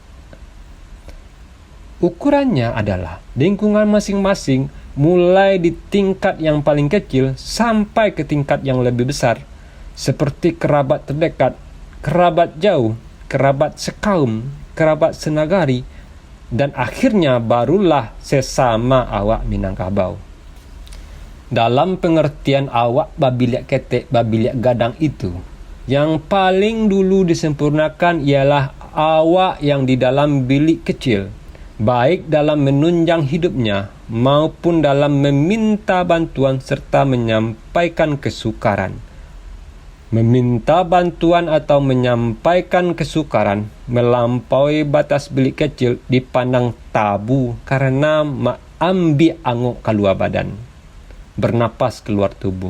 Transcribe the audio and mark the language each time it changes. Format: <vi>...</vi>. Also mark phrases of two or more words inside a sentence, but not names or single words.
<id>Ukurannya adalah lingkungan masing-masing, mulai di tingkat yang paling kecil sampai ke tingkat yang lebih besar, seperti kerabat terdekat, kerabat jauh, kerabat sekaum, kerabat senagari, dan akhirnya barulah sesama awak Minangkabau. Dalam pengertian awak</id> <min>babiliak ketek, babiliak gadang</min> <id>itu, yang paling dulu disempurnakan ialah awak yang di dalam bilik kecil, baik dalam menunjang hidupnya maupun dalam meminta bantuan serta menyampaikan kesukaran. Meminta bantuan atau menyampaikan kesukaran melampaui batas bilik kecil dipandang tabu karena</id> <min>ambil anguk keluar badan,</min> <id>bernapas keluar tubuh.</id>